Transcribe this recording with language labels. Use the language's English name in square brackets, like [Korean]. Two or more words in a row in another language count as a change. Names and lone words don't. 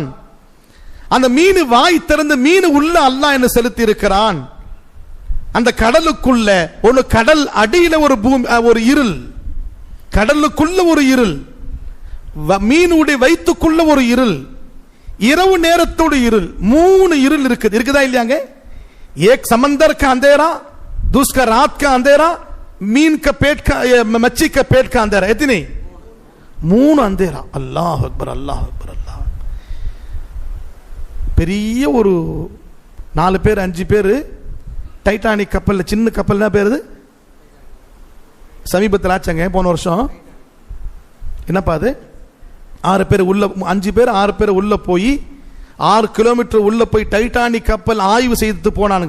[Tamil] அந்த மீன் வாய் திறந்து மீன் உள்ள அல்லாஹ் என்ன செலுத்தி இருக்கிறான். அந்த கடலுக்குள்ள ஒரு கடல் அடியில ஒரு பூமி, ஒரு இருள், கடலுக்குள்ள ஒரு இருள், மீனுடைய வயிற்றுக்குள்ள ஒரு இருள், இரவு நேரத்தோடு இருள், 3 இருள் இருக்குது. இருக்குதா இல்லையாங்க? [Urdu] ایک سمندر کا اندھیرا، دوسرا رات کا اندھیرا، مین کا پیٹ کا، مچھی کا پیٹ کا اندھیرا. اتنی 3 اندھیرا. [Arabic] الله أكبر، الله أكبر، الله. [Tamil] பெரிய ஒரு 4 பேர் 5 பேர் டைட்டானிக் கப்பல்ல, சின்ன கப்பல் என்ன பேரு, சமீபத்தில் ஆச்சாங்க போன வருஷம். என்னப்பா அது, 6 பேர் உள்ள, 5 பேர் 6 பேர் உள்ள போய் 6 கிலோமீட்டர் உள்ள போய் டைட்டானிக் கப்பல் ஆய்வு செய்து போனானுங்க.